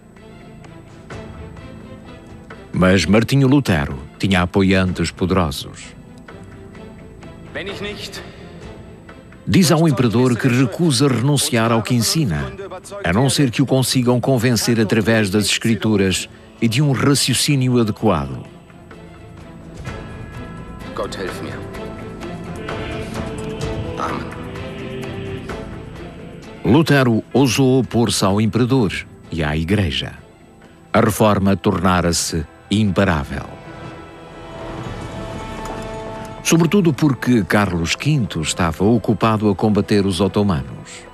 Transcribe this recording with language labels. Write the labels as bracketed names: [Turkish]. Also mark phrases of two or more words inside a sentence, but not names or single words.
[Portuguese] Mas Martinho Lutero tinha apoiantes poderosos. Diz ao imperador que recusa renunciar ao que ensina, a não ser que o consigam convencer através das escrituras e de um raciocínio adequado. [German] Gott helf mir. Amen. [Portuguese] Lutero ousou opor-se ao imperador e à Igreja. A reforma tornara-se imparável. Sobretudo porque Carlos V estava ocupado a combater os otomanos.